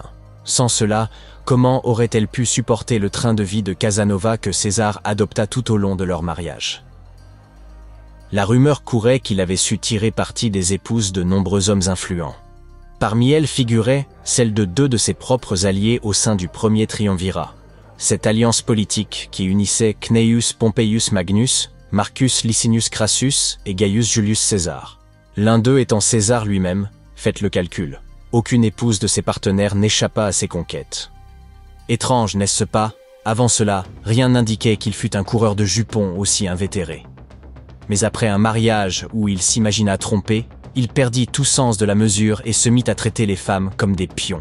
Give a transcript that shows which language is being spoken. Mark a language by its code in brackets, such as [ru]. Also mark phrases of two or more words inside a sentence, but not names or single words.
[fr] Sans cela, comment aurait-elle pu supporter le train de vie de Casanova que César adopta tout au long de leur mariage? La rumeur courait qu'il avait su tirer parti des épouses de nombreux hommes influents. Parmi elles figurait celle de deux de ses propres alliés au sein du premier triumvirat. Cette alliance politique qui unissait Cneius Pompeius Magnus, Marcus Licinius Crassus et Gaius Julius César. L'un d'eux étant César lui-même, faites le calcul. Aucune épouse de ses partenaires n'échappa à ses conquêtes. Étrange, n'est-ce pas? Avant cela, rien n'indiquait qu'il fût un coureur de jupons aussi invétéré. Mais après un mariage où il s'imagina trompé, il perdit tout sens de la mesure et se mit à traiter les femmes comme des pions.